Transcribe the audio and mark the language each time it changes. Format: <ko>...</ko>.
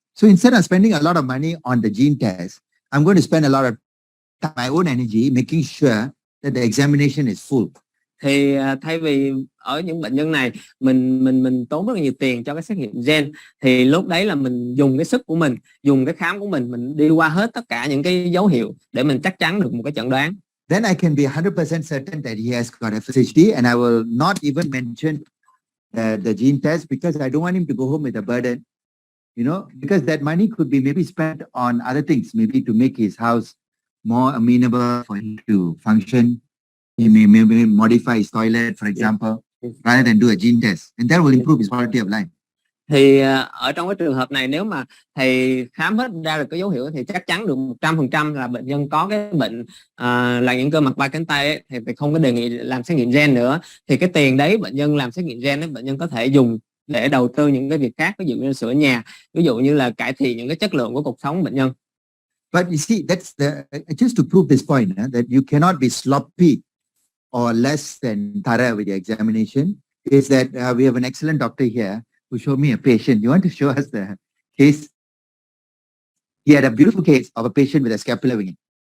<en>So instead of spending a lot of money on the gene test, I'm going to spend a lot of time, my own energy, making sure that the examination is full.</en> <vi>Thì thay vì ở những bệnh nhân này mình tốn rất là nhiều tiền cho cái xét nghiệm gen, thì lúc đấy là mình dùng cái sức của mình, dùng cái khám của mình đi qua hết tất cả những cái dấu hiệu để mình chắc chắn được một cái chẩn đoán.</vi> <en>Then I can be 100% certain that he has got FSHD, and I will not even mention the gene test, because I don't want him to go home with a burden, because that money could be maybe spent on other things, maybe to make his house more amenable for him to function. He may maybe modify his toilet, for example, rather than do a gene test, and that will improve his quality of life.</en> <vi>Thì ở trong cái trường hợp này, nếu mà thầy khám hết ra được cái dấu hiệu thì chắc chắn được 100% là bệnh nhân có cái bệnh là những cơ mặt vai cánh tay ấy, thì thầy không có đề nghị làm xét nghiệm gen nữa. Thì cái tiền đấy bệnh nhân làm xét nghiệm gen ấy, bệnh nhân có thể dùng để đầu tư những cái việc khác, ví dụ như sửa nhà, ví dụ như là cải thiện những cái chất lượng của cuộc sống bệnh nhân.</vi> <en>But you see, that's just to prove this point, that you cannot be sloppy or less than thorough with your examination, is that we have an excellent doctor here who showed me a patient. You want to show us the case? He had a beautiful case of a patient with a scapular winging.</en>